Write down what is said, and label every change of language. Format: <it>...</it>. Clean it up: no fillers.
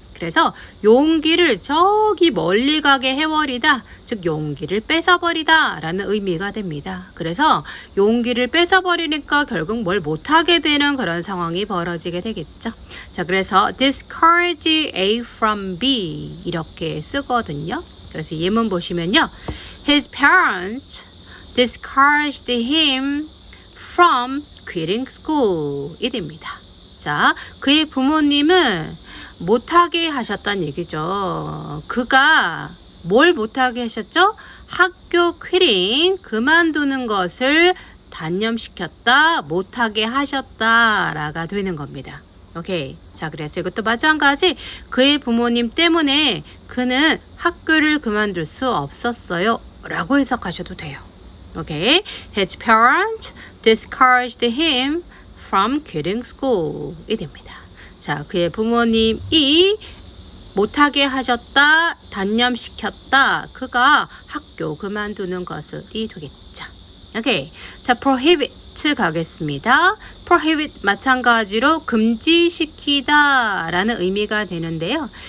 <ko>그래서 용기를 저기 멀리 가게 해버리다, 즉 용기를 뺏어버리다 라는 의미가 됩니다. 그래서 용기를 뺏어버리니까 결국 뭘 못하게 되는 그런 상황이 벌어지게 되겠죠. 자, 그래서 discourage A from B 이렇게 쓰거든요.</ko> <en>그래서 예문 보시면요, His parents discouraged him from quitting school</en> <ko>이 됩니다. 자, 그의 부모님은 못하게 하셨다는 얘기죠. 그가 뭘 못하게 하셨죠? 학교 퀴링, 그만두는 것을 단념시켰다, 못하게 하셨다라가 되는 겁니다. 오케이. 자, 그래서 이것도 마찬가지, 그의 부모님 때문에 그는 학교를 그만둘 수 없었어요 라고 해석하셔도 돼요. 오케이.</ko> <en>His parents discouraged him from quitting school</en> <ko>이 됩니다. 자, 그의 부모님이 못하게 하셨다, 단념시켰다, 그가 학교 그만두는 것이 되겠죠. 오케이. 자, prohibit 가겠습니다. prohibit 마찬가지로 금지시키다 라는 의미가 되는데요.</ko>